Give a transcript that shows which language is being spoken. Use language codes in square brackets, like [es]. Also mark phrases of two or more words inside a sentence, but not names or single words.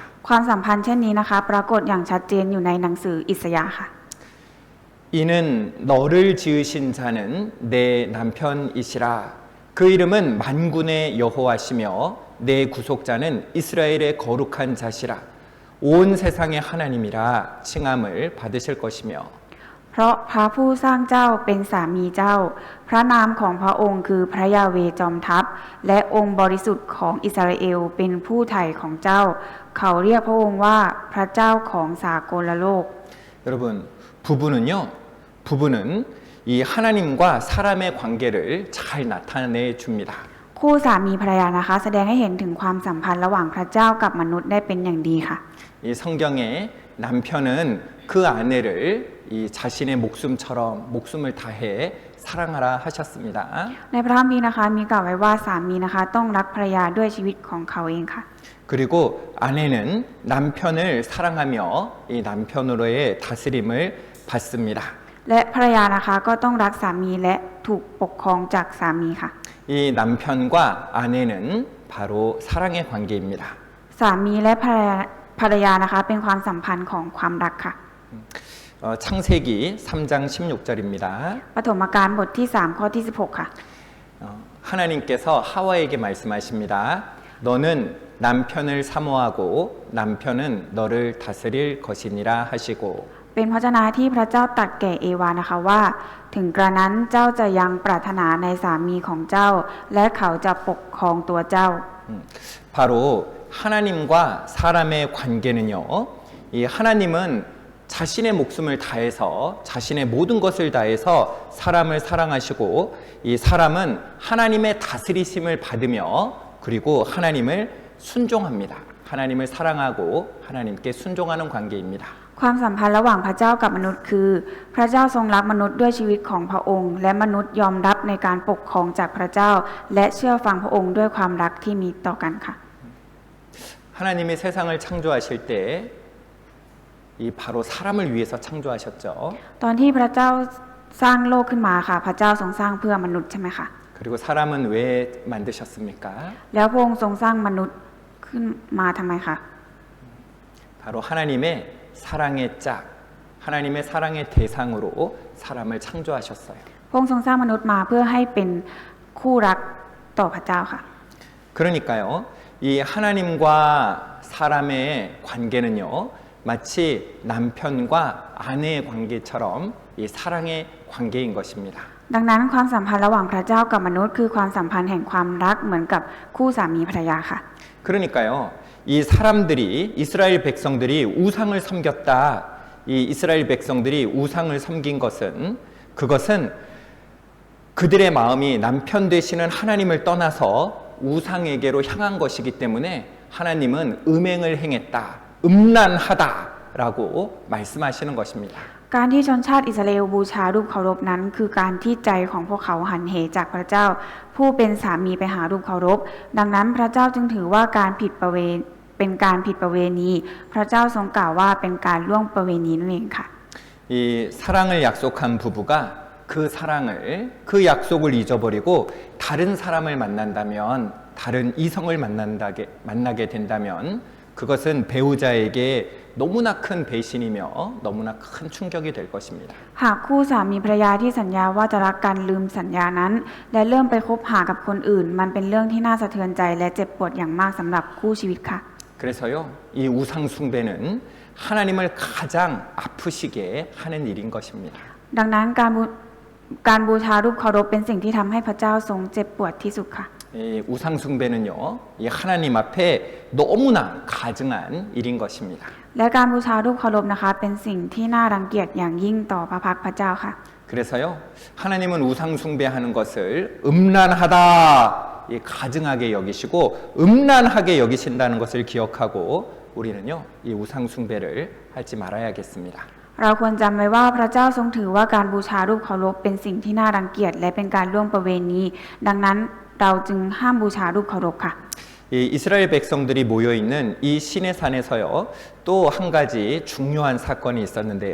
[th] ความสัมพันธ์เช่นนี้นะคะปรากฏอย่างชัดเจนอยู่ในหนังสืออิสยาห์ค่ะ [ko] 이는 너를 지으신 자는 내 남편이시라. 그 이름은 만군의 여호와시며 내 구속자는 이스라엘의 거룩한 자시라. 온 세상의 하나님이라 칭함을 받으실 것이며 [th] เพราะพระผู้สร้างเจ้าเป็นสามีเจ้าพระนามของพระองค์คือพระยาเวห์จอมทัพและองค์บริสุทธิ์ของอิสราเอลเป็นผู้ไถ่ของเจ้าเขาเรียกพระองค์ว่าพระเจ้าของสากลโลก [ko] 여러분 부부는 이 하나님과 사람의 관계를 잘 나타내 줍니다. [th] คู่สามีภรรยานะคะแสดงให้เห็นถึงความสัมพันธ์ระหว่างพระเจ้ากับมนุษย์ได้เป็นอย่างดีค่ะ [ko] 이 성경에 남편은 그 아내를 이 자신의 목숨을 다해 사랑하라 하셨습니다. [th] ในพระคัมภีร์นะคะมีกล่าวไว้ว่าสามีนะคะต้องรักภรรยาด้วยชีวิตของเขาเองค่ะ [ko] 그리고 아내는 남편을 사랑하며 이 남편으로의 다스림을 받습니다. [th] และภรรยานะคะก็ต้องรักสามีและถูกปกครองจากสามีค่ะ [ko] 이 남편과 아내는 바로 사랑의 관계입니다. [th] สามีและภรรยานะคะเป็นความสัมพันธ์ของความรักค่ะ [ko] 창세기 3장 16절입니다. [th] ปฐมกาลบทที่3ข้อที่16ค่ะ [ko] 하나님께서 하와에게 말씀하십니다. 너는 남편을 사모하고 남편은 너를 다스릴 것이니라 하시고 [th] เป็นพระเจ้าที่พระเจ้าตรัสแก่เอวานะคะว่า ถึงกระนั้นเจ้าจะยังปรารถนาในสามีของเจ้า และเขาจะปกครองตัวเจ้า [ko] 바로 하나님과 사람의 관계는요. 이 하나님은 자신의 목숨을 다해서 자신의 모든 것을 다해서 사람을 사랑하시고 이 사람은 하나님의 다스리심을 받으며 그리고 하나님을 순종합니다. 하나님을 사랑하고 하나님께 순종하는 관계입니다. [th] ความสัมพันธ์ระหว่างพระเจ้ากับมนุษย์คือ พระเจ้าทรงรักมนุษย์ด้วยชีวิตของพระองค์ และมนุษย์ยอมรับในการปกครองจากพระเจ้า และเชื่อฟังพระองค์ด้วยความรักที่มีต่อกันค่ะ [ko] 하나님이 세상을 창조하실 때 이 바로 사람을 위해서 창조하셨죠. [th] ตอนที่พระเจ้าสร้างโลกขึ้นมาค่ะ พระเจ้าทรงสร้างเพื่อมนุษย์ใช่ไหมคะ [ko] 그리고 사람은 왜 만드셨습니까? [th] แล้วพระองค์ทรงสร้างมนุษย์ขึ้นมาทำไมคะ [ko] 바로 하나님의 사랑의 짝, 하나님의 사랑의 대상으로 사람을 창조하셨어요. [th] พระองค์ทรงสร้างมนุษย์มาเพื่อให้เป็นคู่รักต่อพระเจ้าค่ะ [ko] 그러니까요, 이 하나님과 사람의 관계는요, 마치 남편과 아내의 관계처럼 이 사랑의 관계인 것입니다. [th] ดังนั้นความสัมพันธ์ระหว่างพระเจ้ากับมนุษย์คือความสัมพันธ์แห่งความรักเหมือนกับคู่สามีภรรยาค่ะ [ko] 그러니까요, 이 사람들이 이스라엘 백성들이 우상을 섬겼다. 이 이스라엘 백성들이 우상을 섬긴 그것은 그들의 마음이 남편 되시는 하나님을 떠나서 우상에게로 향한 것이기 때문에 하나님은 음행을 행했다. 음란하다라고 말씀하시는 것입니다. [th] การที่ชนชาติอิสราเอลบูชารูปเคารพนั้นคือการที่ใจของพวกเขาหันเหจากพระเจ้า ผู้เป็นสามีไปหารูปเคารพ ดังนั้นพระเจ้าจึงถือว่าการผิดประเวณีเป็นการผิดประเวณี พระเจ้าทรงกล่าวว่าเป็นการล่วงประเวณีนั่นเองค่ะ [ko] 이 사랑을 약속한 부부가 그 사랑을, 그 약속을 잊어버리고 다른 사람을 만난다면, 다른 이성을 만나게 된다면 그것은 배우자에게 너무나 큰 배신이며 너무나 큰 충격이 될 것입니다. [th] หากคู่สามีภรรยาที่สัญญาว่าจะรักกันลืมสัญญานั้น และเริ่มไปคบหากับคนอื่น มันเป็นเรื่องที่น่าสะเทือนใจและเจ็บปวดอย่างมากสำหรับคู่ชีวิตค่ะ [ko] 그래서요, 이 우상 숭배는 하나님을 가장 아프시게 하는 일인 것입니다. [th] ดังนั้นการบูชารูปเคารพเป็นสิ่งที่ทำให้พระเจ้าทรงเจ็บปวดที่สุดค่ะ [ko] 이 우상 숭배는요, 이 하나님 앞에 너무나 가증한 일인 것입니다. [th] และการบูชารูปเคารพนะคะเป็นสิ่งที่น่ารังเกียจอย่างยิ่งต่อพระพักตร์พระเจ้าค่ะ [ko] 그래서요, 하나님은 우상 숭배하는 것을 음란하다, 이 가증하게 여기시고 음란하게 여기신다는 것을 기억하고 우리는요, 이 우상 숭배를 하지 말아야겠습니다. [th] เราควรจำไว้ว่าพระเจ้าทรงถือว่าการบูชารูปเคารพเป็นสิ่งที่น่ารังเกียจและเป็นการล่วงประเวณีดังนั้นเราจึงห้ามบูชารูปเคารพค่ะ [ko] 이 이스라엘 백성들이 모여 있는 이 시내산에서요, 또 한 가지 중요한 사건이 있었는데요.